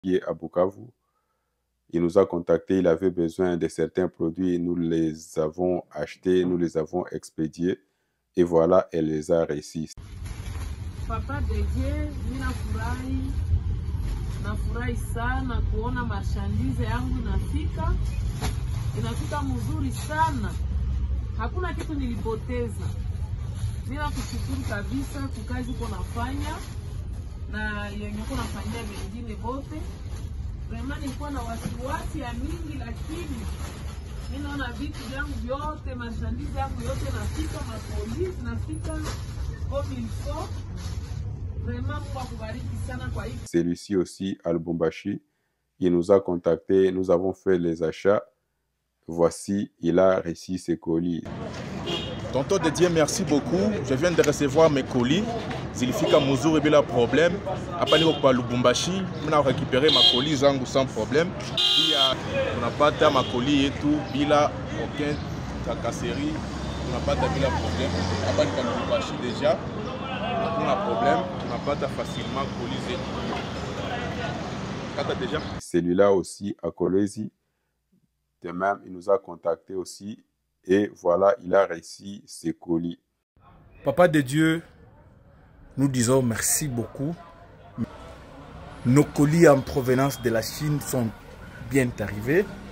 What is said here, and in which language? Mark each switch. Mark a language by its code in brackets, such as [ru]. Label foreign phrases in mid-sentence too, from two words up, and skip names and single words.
[fr] qui est à Bukavu. Il nous a contactés, il avait besoin de certains produits, nous les avons achetés, nous les avons expédiés et voilà, elle les a reçus. [sw] Papa Dedie, nafurahi sana kuona marchandise yangu inafika mzuri sana. Hakuna kitu nilipoteza. Kushukuru kabisa kwa kazi uko nafanya na yenye uko nafanyia wengine wote. Vraiment nilikuwa na wasiwasi ya mingi, lakini mimi naona vitu vyangu vyote, marchandise yangu yote nafika, mapolisi nafika [fr] comme il faut. [sw] Vraiment kwa kubariki sana kwa hii. [fr] Celui-ci aussi à Lubumbashi, il nous a contactés, nous avons fait les achats. Voici, il a reçu ses colis. Tonton Dedie, merci beaucoup. Je viens de recevoir mes colis. [sw] Zilifika muzuri bila problème. Après niko kwa Lubumbashi, mna [fr] récupérer ma colis [sw] zangu [fr] sans problème. [sw] Pia tunapata ma colis yetu bila [fr] aucun tracasserie. [sw] Tunapata bila problème. Hapa ni kwa Lubumbashi déjà. Hakuna problème. Tunapata facilement colis zetu. Kata déjà. [fr] Celui-là aussi à Kolwezi. De même, il nous a contactés aussi. Et voilà, il a reçu ses colis. Papa de Dieu, nous disons merci beaucoup. Nos colis en provenance de la Chine sont bien arrivés.